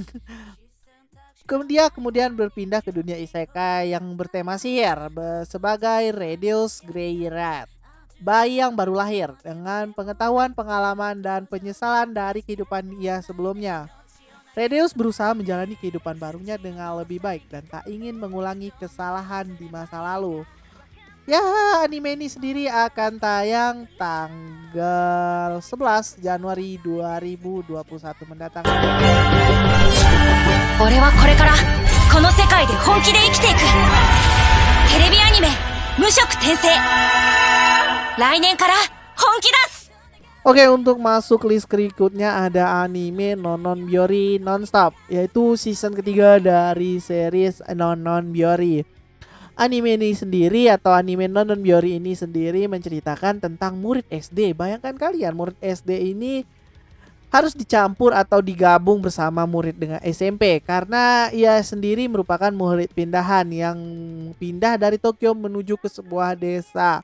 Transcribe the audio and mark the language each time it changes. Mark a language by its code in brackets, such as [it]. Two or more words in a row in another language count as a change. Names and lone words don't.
[id] Kemudian berpindah ke dunia isekai yang bertema sihir sebagai Redeus Greyrat, bayi yang baru lahir dengan pengetahuan, pengalaman, dan penyesalan dari kehidupan ia sebelumnya. Redeus berusaha menjalani kehidupan barunya dengan lebih baik dan tak ingin mengulangi kesalahan di masa lalu. Ya, anime ini sendiri akan tayang tanggal 11 Januari 2021 mendatang. [ja] 俺はこれからこの世界で本気で生きていく。テレビアニメ無色転生。来年から本気出す。 [id] Oke, untuk masuk list berikutnya ada anime Nonon Biori Nonstop, yaitu season ketiga dari series Nonon Biori. Anime ini sendiri atau anime Nonon Biori ini sendiri menceritakan tentang murid SD. Bayangkan kalian, murid SD ini harus dicampur atau digabung bersama murid dengan SMP karena ia sendiri merupakan murid pindahan yang pindah dari Tokyo menuju ke sebuah desa.